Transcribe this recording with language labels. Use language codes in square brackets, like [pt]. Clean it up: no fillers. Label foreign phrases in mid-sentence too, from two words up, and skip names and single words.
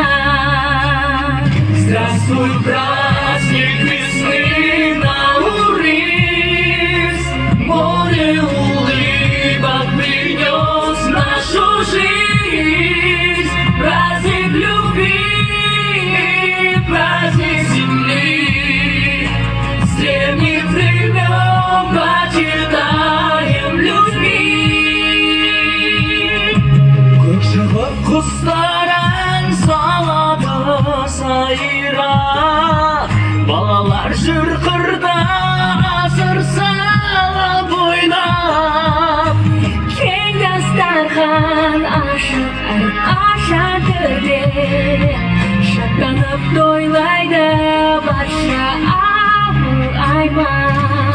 [ru] Здравствуй, праздник весны, Наурыз, море улыбок принес нашу жизнь. Праздник любви, праздник земли, с древних времен почитаем людьми. [kk] Көк шығып құстарың салады сайра, балалар жүр қырда асыр салып ойнап. Кең дастархан ашық әрқаша төбе, шаттанып тойлайды барша ауыл аймақ.